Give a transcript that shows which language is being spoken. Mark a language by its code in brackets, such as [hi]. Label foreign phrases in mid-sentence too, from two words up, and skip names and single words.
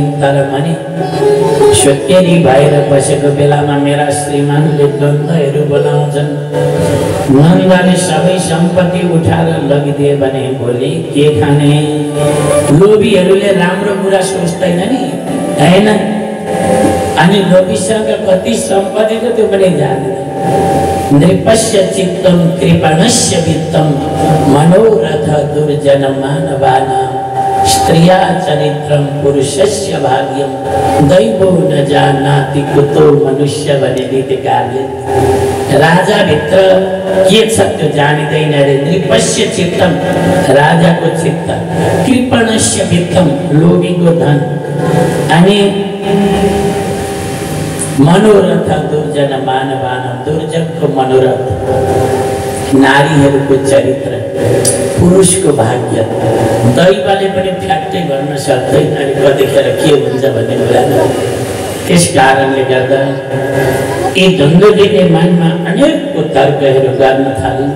[ne] तर पनि सुत्केरी भएर बसेको बेलामा मेरा श्रीमानले द्वन्द्वहरू बोलाउँछन्। नन्दले सबै सम्पत्ति उठाएर लगिदिए भने भोलि के खाने। लोभीहरूले राम्रो कुरा सोच्दैन नि, हैन। अनि लोभीसँग कति सम्पत्ति त त्यो पनि जान्दैन। [sa] नृपस्य चित्तं कृपणस्य वित्तं मनोरथ दुर्जन मानवानां स्त्रिया चरित्रं पुरुषस्य भाग्यं दैवो न जानाति कुतो मनुष्य [ne] भने नीतिकारले राजा भित्र के छ त्यो जानिदैन रे। [sa] नृपस्य चित्तं [ne] राजाको चित्त, [sa] कृपणस्य वित्तं [ne] लोभीको धन, अनि [sa] मनोरथ दुर्जन मानवानां [ne] दुर्जनको मनोरथ, नारीहरूको चरित्र, पुरुषको भाग्य दैवले पनि फ्याक्टै गर्न सक्दैन। अनि कतिखेर के हुन्छ भन्ने कुरा। त्यस कारणले गर्दा यी द्वन्द्वले मनमा अनेक तर्कहरू गर्न थाले।